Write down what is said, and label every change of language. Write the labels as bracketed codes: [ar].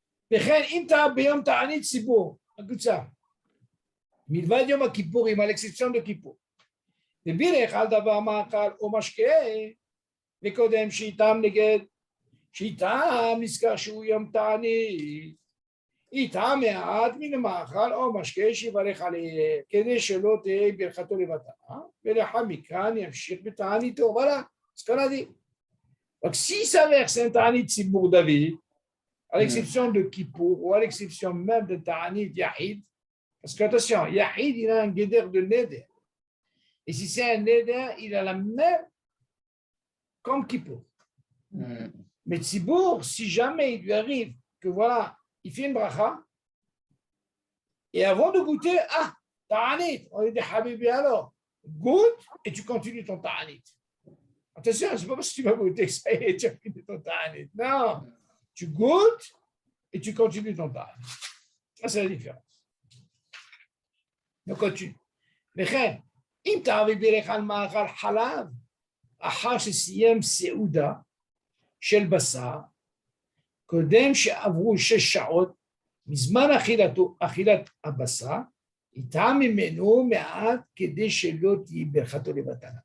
[he] וכן, אם טעה ביום תענית ציבור, הקבוצה, מלבד יום הכיפורים, על אקספציון בכיפור, ובירך על דבר מאכל או משקה, וקודם שיטעם נגד, שיטעם נזכר שהוא יום תענית, יטעם מעט מן המאכל או משקה שיברך עליהם, כדי שלא תהיה ברכתו לבטלה, ולאחר מכאן ימשיך בתעניתו, [fr] voilà, ce qu'on a dit. Donc s'il s'avère c'est un תענית ציבור David, à l'exception de Kippour ou à l'exception même de Ta'anit Yahid, parce que attention, Yahid, il a un guéder de Neder. Et si c'est un Neder, il a la même comme Kippour. Mais Tzibour, si jamais il lui arrive que voilà, il fait une bracha, et avant de goûter, Ta'anit, on lui dit Habibi alors, goûte et tu continues ton Ta'anit. Attention, c'est pas parce que tu vas goûter que ça y est, tu as fini ton Ta'anit. Non. Tu goûtes et tu continues ton pas. Ça, c'est la différence. Donc, continue. [he] וכן, אם תערבי בירך על מאכל חלב, אחר שסיים סעודה של בשר, קודם שעברו 6 שעות, מזמן אכילת הבשר, יטעם ממנו מעט כדי שלא תהיה ברכתו לבטלה.